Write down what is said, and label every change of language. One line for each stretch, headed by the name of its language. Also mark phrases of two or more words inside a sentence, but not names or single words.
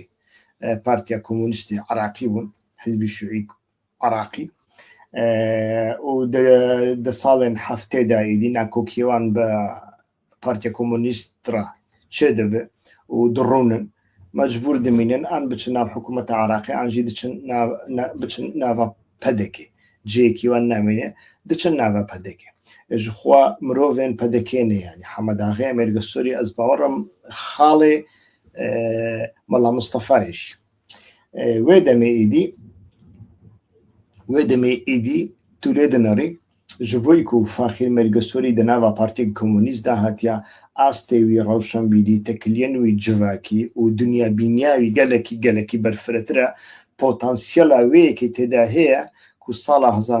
Kurdish: پارتیا کۆمونیستی عراقی بوون، حیزبی شیوعی عراقی و دە ساڵێن هەفتێدا ئیدی ناکۆکیێوان بە پارتیا کۆمونیسترا چێ دەبێ و دڕونن مەجبور دەمینن ئەن بچن ناو حکوومەتە عراقی ئەنجی بچن ناوە پەدەکێ جێکی وان نامێنێ دچن ناوە پەدەکێ ji xwe mirovên pedekêne yani Hemedağê Mêrge Sûrî ez bawerim xalê Mela Mustefayê jî wê demê êdî tu lê dinirî ji bo ku Faxîr Mêrge Sûrî di nava Partiyê Komûnîst de hatiya astê wî rewşenbîrî tekiliyên wî civakî û dunyabîniya wî gelekî berfirehtir e potansiyela wêyekê têda heye ku sala